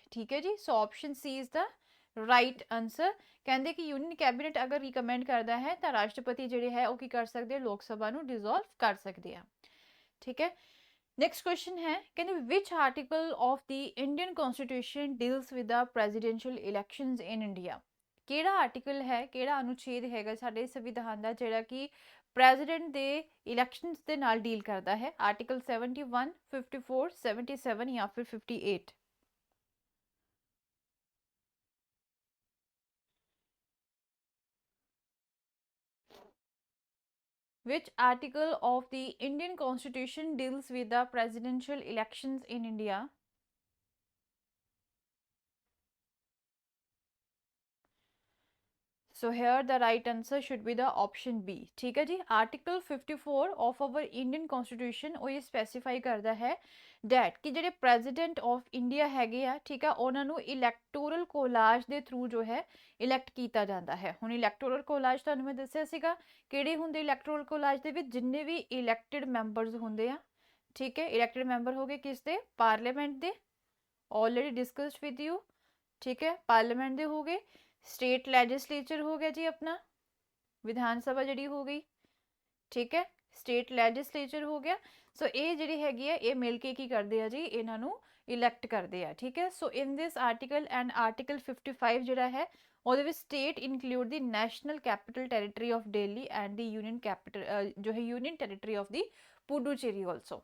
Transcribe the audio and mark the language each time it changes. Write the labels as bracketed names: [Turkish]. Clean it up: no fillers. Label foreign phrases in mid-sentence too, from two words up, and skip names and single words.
[Hindi] ठीक है जी, [English] so option C is the right answer। [Punjabi] ਕਹਿੰਦੇ ਕਿ ਯੂਨੀਅਨ ਕੈਬਨਿਟ ਅਗਰ ਰਿਕਮੈਂਡ ਕਰਦਾ ਹੈ ਤਾਂ ਰਾਸ਼ਟਰਪਤੀ ਜਿਹੜੇ ਹੈ ਉਹ ਕੀ ਕਰ ਸਕਦੇ ਆ, ਲੋਕ ਸਭਾ ਨੂੰ ਡਿਸੋਲਵ ਕਰ ਸਕਦੇ ਆ। ਠੀਕ ਹੈ, [English] next question [Punjabi] ਹੈ, ਕਹਿੰਦੇ ਵਿਚ [English] article of the Indian Constitution deals with the presidential elections in India. [Punjabi] ਕਿਹੜਾ ਆਰਟੀਕਲ ਹੈ, ਕਿਹੜਾ ਅਨੁਛੇਦ ਹੈਗਾ ਸਾਡੇ ਸੰਵਿਧਾਨ ਦਾ ਜਿਹੜਾ ਕਿ ਪ੍ਰੈਜ਼ੀਡੈਂਟ ਦੇ ਇਲੈਕਸ਼ਨਸ ਦੇ ਨਾਲ ਡੀਲ ਕਰਦਾ ਹੈ? ਆਰਟੀਕਲ 71, 54, 77 ਜਾਂ ਫਿਰ 58। [English] Which article of the Indian Constitution deals with the presidential elections in India? So here the right answer should be the option B। [Hindi] ठीक है जी, [English] article 54 of our Indian Constitution [Punjabi] ਉਹ ਇਹ ਸਪੈਸੀਫਾਈ ਕਰਦਾ ਹੈ ਡੈਟ ਕਿ ਜਿਹੜੇ [English] President of India [Punjabi] ਹੈਗੇ ਆ, ਠੀਕ ਆ, ਉਹਨਾਂ ਨੂੰ [English] electoral college [Punjabi] ਦੇ ਥਰੂ ਜੋ ਹੈ ਇਲੈਕਟ ਕੀਤਾ ਜਾਂਦਾ ਹੈ। ਹੁਣ [English] electoral college [Punjabi] ਤੁਹਾਨੂੰ ਮੈਂ ਦੱਸਿਆ ਸੀਗਾ ਕਿਹੜੇ ਹੁੰਦੇ [English] electoral college [Punjabi] ਦੇ ਵਿੱਚ, ਜਿੰਨੇ ਵੀ [English] elected members [Punjabi] ਹੁੰਦੇ ਆ। ਠੀਕ ਹੈ, [English] elected member [Punjabi] ਹੋ ਗਏ ਕਿਸ ਦੇ, ਪਾਰਲੀਮੈਂਟ ਦੇ, [English] already discussed with you. [Hindi] ठीक है, पार्लियामेंट दे हो गए, [English] state legislature [Hindi] हो गया जी अपना, विधान सभा जी हो गई। ठीक है, [English] state legislature [Hindi] हो गया। सो ये जी हैगी है ये मिल के की करते हैं जी, इन्हों इलैक्ट करते हैं। ठीक है, [English] so in this article and article 55 [Hindi] जोड़ा है वो [English] state include the National Capital Territory of Delhi and the union capital [Hindi] जो है [English] Union Territory of the Puducherry also.